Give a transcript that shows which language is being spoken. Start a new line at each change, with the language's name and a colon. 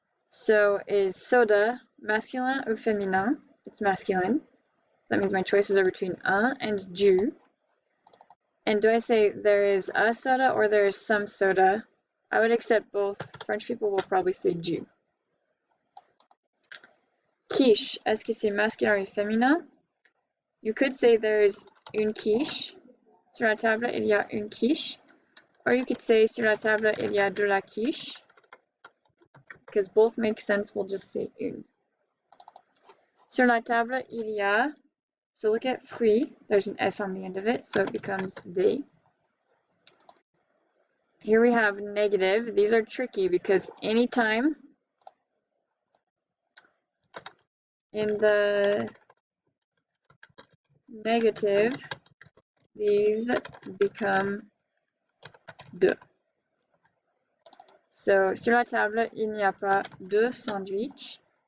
English: So is soda
French: masculin ou féminin?
English: It's masculine. That means my choices are between un and du. And do I say there is a soda or there is some soda? I would accept both. French people will probably say du.
French: Quiche, est-ce que c'est masculin ou féminin?
English: You could say there is
French: une quiche. Sur la table, il y a une quiche.
English: Or you could say
French: sur la table, il y a de la quiche.
English: Because both make sense, we'll just say une.
French: Sur la table, il y a.
English: So look at fruit. There's an S on the end of it, so it becomes des. Here we have negative. These are tricky because anytime in the negative, these become de.
French: So, sur la table, il n'y a pas de sandwich.